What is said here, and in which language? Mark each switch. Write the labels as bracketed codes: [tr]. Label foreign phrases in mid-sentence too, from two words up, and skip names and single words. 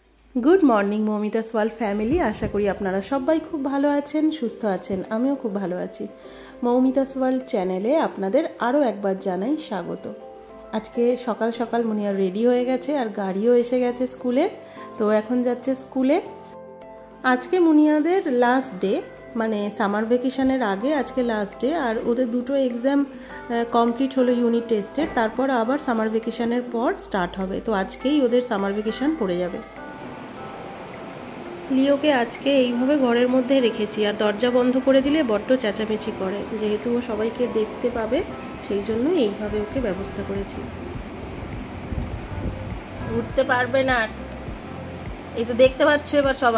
[en] Good morning [bn] মৌমিতাস ওয়ার্ল্ড ফ্যামিলি। আশা করি আপনারা সবাই খুব ভালো আছেন, সুস্থ আছেন। আমিও খুব ভালো আছি। মৌমিতাস ওয়ার্ল্ড চ্যানেলে আপনাদের আরো একবার জানাই স্বাগত। আজকে সকাল সকাল মুনিয়া রেডি হয়ে গেছে অর গাড়িও এসে গেছে স্কুলে, তো এখন যাচ্ছে স্কুলে। আজকে মুনিয়াদের [en] last day, [bn] মানে [en] summer vacation-er [bn] আগে আজকে [en] last day [bn] অর ওদের দুটো [en] exam complete [bn] হলো [en] unit test-er, [bn] তারপর আবার [en] summer vacation-er [bn] পর স্টার্ট হবে। তো আজকেই ওদের [en] summer vacation [bn] পড়ে যাবে। লিওকে আজকে এইভাবে ঘরের মধ্যে রেখেছি আর দরজা বন্ধ করে দিলে বড্ড চেঁচামেচি করে, যেহেতু ও সবাইকে দেখতে পাবে সেই জন্য এইভাবে ওকে ব্যবস্থা করেছি। উঠতে পারবে না, এই তো দেখতে পাচ্ছ এবার সবাই।